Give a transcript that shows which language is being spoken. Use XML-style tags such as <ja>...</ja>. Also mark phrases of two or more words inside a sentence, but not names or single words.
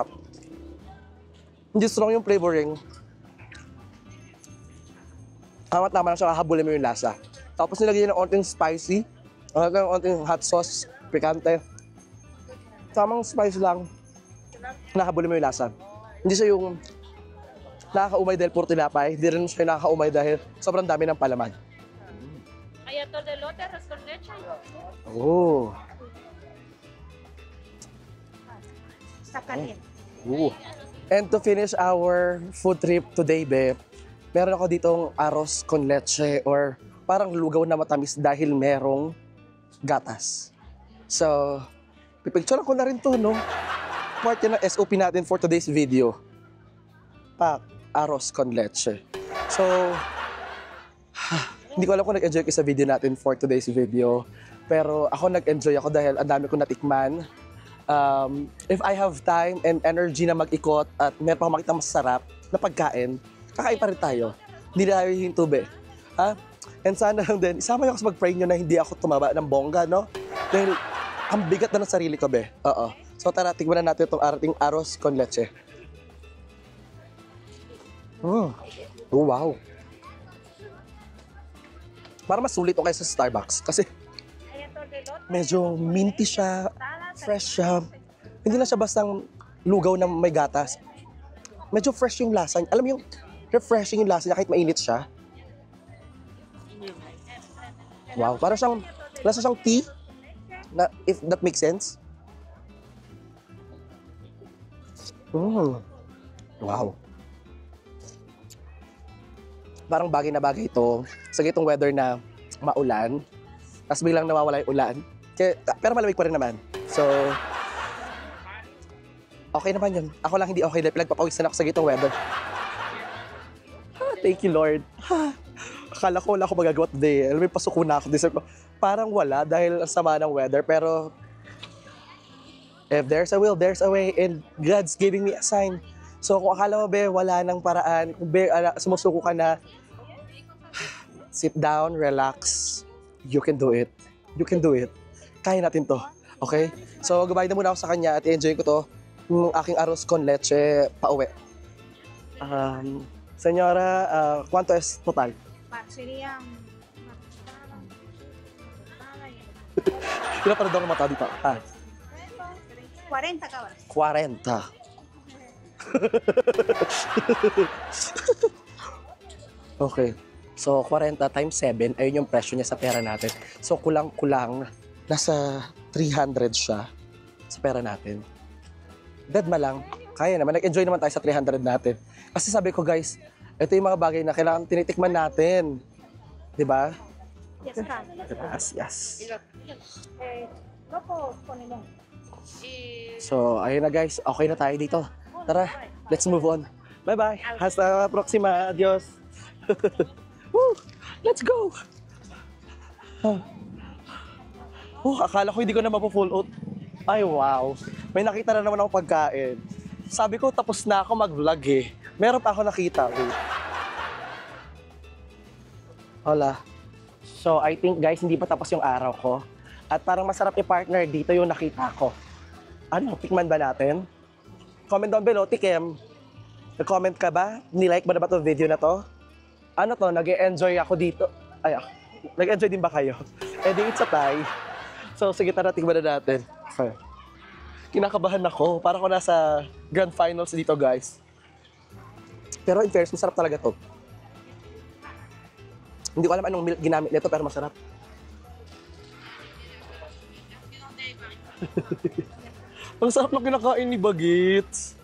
<tl>Hindi strong yung flavoring. Tama-tama lang siya, kahabulin mo yung lasa. Tapos nilagyan ng onting spicy, ng onting</tl> <en>hot sauce,</en> <tl>pikante. Tamang spice lang, nakahabulin mo yung lasa. Hindi siya yung nakakaumay dahil puro tinapay, hindi rin siya yung nakakaumay dahil sobrang dami ng palaman.</tl> <es>Hay atol de lote, arroz con leche. Oh. Está caliente.</es> <en>Ooh. And to finish our food trip today, be,</en> <tl>meron ako ditong</tl> <es>arroz con leche</es> <tl>or parang lugaw na matamis dahil merong gatas. So, pipicture ko na rin to, no? Part yun ng SOP natin</tl> <en>for today's video.</en> <tl>Pak,</tl> <es>arroz con leche.</es> <tl>So, hindi ko alam kung nag-enjoy kayo sa video natin</tl> <en>for today's video.</en> <tl>Pero ako nag-enjoy ako dahil ang dami ko natikman.</tl> <en>If I have time and energy</en> <tl>na mag-ikot at meron pa akong makita masarap na pagkain, kakain pa rin tayo. Hindi na tayo hinto, be. Ha? And sana lang din, isama niyo ako sa mag-pray nyo na hindi ako tumaba ng bongga, no? Dahil ang bigat na ng sarili ko, be. Oo. So tara, tignan na natin itong ating</tl> <es>arroz con leche.</es> <tl>Oh, wow. Para mas sulit ito kaysa sa Starbucks kasi</tl> <es>Hay atol de lote.</es> <tl>medyo minty siya, fresh siya. Hindi na siya bastang lugaw na may gatas. Medyo fresh yung lasa niya. Alam mo yung refreshing yung lasa niya kahit mainit siya. Wow, para siyang, lasa siyang tea. Na,</tl> <en>if that makes sense. Wow.</en> <tl>Parang bagay na bagay ito sa gitong weather na maulan. Tapos biglang nawawala yung ulan. Pero malamig pa rin naman. So, okay naman yun. Ako lang hindi okay dahil pinagpapawisan ako sa gitong weather.</tl> <en>Thank you, Lord.</en> <tl>Akala ko wala ako magagawa today. Alam mo, pasuko na ako. Deserve ko. Parang wala dahil ang sama ng weather. Pero,</tl> <en>if there's a will, there's a way. And God's giving me a sign. So,</en> <tl>kung akala mo, be, wala nang paraan. Kung be, sumusuko ka na,</tl> <en>sit down, relax. You can do it. You can do it.</en> <tl>Kaya natin to. Okay? So, goodbye na muna ako sa kanya at i-enjoy ko to. Yung aking</tl> <es>arroz con leche</es> <tl>pauwi.</tl> <es>Senyora, ¿cuánto es total? Serían</es> <tl>Kailan pa rin daw mata dito? 40 ka ba? 40. Okay. So, 40 times 7, ayun yung presyo niya sa pera natin. So, kulang-kulang, nasa 300 siya sa pera natin. Dead ma lang. Kaya naman. Nag-enjoy naman tayo sa 300 natin. Kasi sabi ko, guys, ito yung mga bagay na kailangan tinitikman natin. Diba? Yes, ka.</tl> <es>Gracias.</es> <tl>Lopo, kunin mo. So, ayun na guys. Okay na tayo dito. Tara,</tl> <en>let's move on. Bye-bye.</en> <es>Hasta la próxima. Adios.</es> <en>Woo! Let's go!</en> <tl>Akala ko hindi ko na mapo-full out. Ay, wow. May nakita na naman ako pagkain. Sabi ko, tapos na ako mag-vlog eh. Meron pa ako nakita.</tl> <en>Wait. Hola.</en> <tl>So,</tl> <en>I think guys,</en> <tl>hindi pa tapos yung araw ko. At parang masarap i-partner dito yung nakita ko. Ano, tikman ba natin?</tl> <en>Comment down below,</en> <tl>tikim. Nag-comment ka ba? Nilike ba na ba itong video na to? Ano to, nag-e-enjoy ako dito. Ay, nag-enjoy din ba kayo? Eh di,</tl> <en>it's a tie.</en> <tl>So, sige, tara, tikman na natin. Okay. Kinakabahan ako. Parang ako nasa</tl> <en>grand finals</en> <tl>dito, guys. Pero</tl> <en>in fairness,</en> <tl>masarap talaga to. Hindi ko alam anong milk ginamit nito, pero masarap. Ang sarap lang kinakain ni Bagits.</tl>